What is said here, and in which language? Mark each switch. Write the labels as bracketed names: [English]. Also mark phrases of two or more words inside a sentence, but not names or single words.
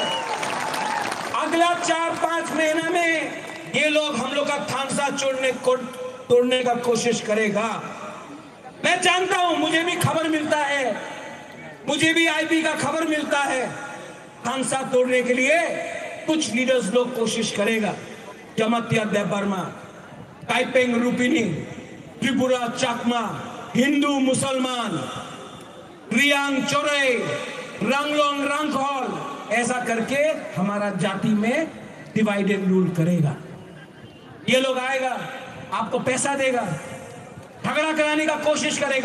[Hindi] अगला 4-5 महीना में ये लोग हम लोग का थानसा तोड़ने का कोशिश करेगा। मैं जानता हूं, मुझे भी खबर मिलता है, मुझे भी आईपी का खबर मिलता है। थानसा तोड़ने के लिए कुछ लीडर्स लोग कोशिश करेगा। जमातिया देबर्मा, टाइपेंग रूपिनी, त्रिपुरा चाकमा, हिंदू मुसलमान, रियांग चोरे, रंगलोंग रंगखोल, ऐसा करके हमारा जाति में [English] divide and rule [Hindi] करेगा। ये लोग आएगा, आपको पैसा देगा, झगड़ा कराने का कोशिश करेगा।